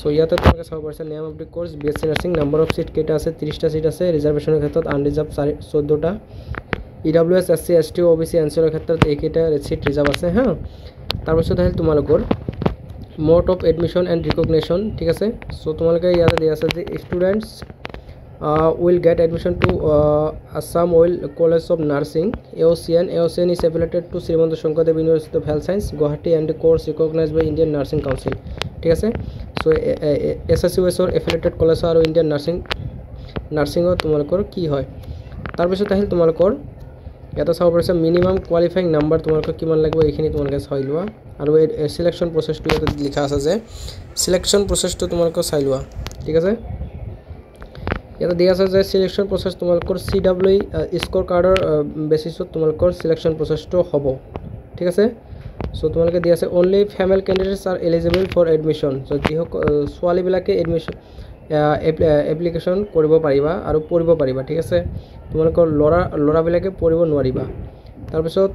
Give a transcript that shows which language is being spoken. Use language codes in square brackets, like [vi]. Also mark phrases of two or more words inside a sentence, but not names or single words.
[as] ইয়াতে তোমালোকে চাব পাৰিছা [en] name of the course BSc nursing number of seat [as] কেইটা আছে 30টা সিট আছে ৰিজাৰ্ভেশনৰ ক্ষেত্ৰত আনৰিজাৰ্ভ 14টা EWS SC ST OBC এনচিলৰ ক্ষেত্ৰত এইকেইটা সিট ৰিজাৰ্ভ আছে হা তাৰপিছত আহিল তোমালোকৰ [en] mode of admission and recognition [as] ঠিক আছে সো তোমালোকে ইয়াতে দিয়া আছে যে [en] students will get admission to Assam Oil College of Nursing AOCN is affiliated to Srimanta Shankardev University of Health Science Guwahati and the course recognized by Indian Nursing Council [as] ঠিক আছে সো [en] SSUS or affiliated college [as] আৰু Indian Nursing তোমালোকৰ কি হয় তাৰপিছত আহিল তোমালোকৰ এটা চাব পাৰিছা [en] minimum qualifying number [as] তোমালোকৰ কিমান লাগিব এইখিনি তোমালোকে চাই লোৱা আৰু এই [en] selection process [as] ইয়াতে লিখা আছে যে [en] selection process [as] তোমালোকে চাই লোৱা ঠিক আছে ইয়াতে দিয়া আছে যে [en] selection process [as] তোমালোকৰ [en] CWE score card basis [as] তোমালোকৰ [en] selection process [as] হ'ব ঠিক আছে সো তোমালোকে দিয়া আছে [en] only female candidates are eligible for admission [as] সো যিহক ছোৱালী বিলাকে [en] admission application [as] কৰিব পাৰিবা আৰু পঢ়িব পাৰিবা ঠিক আছে তোমালোকৰ লৰা বিলাকে পঢ়িব নোৱাৰিবা তাৰ পিছত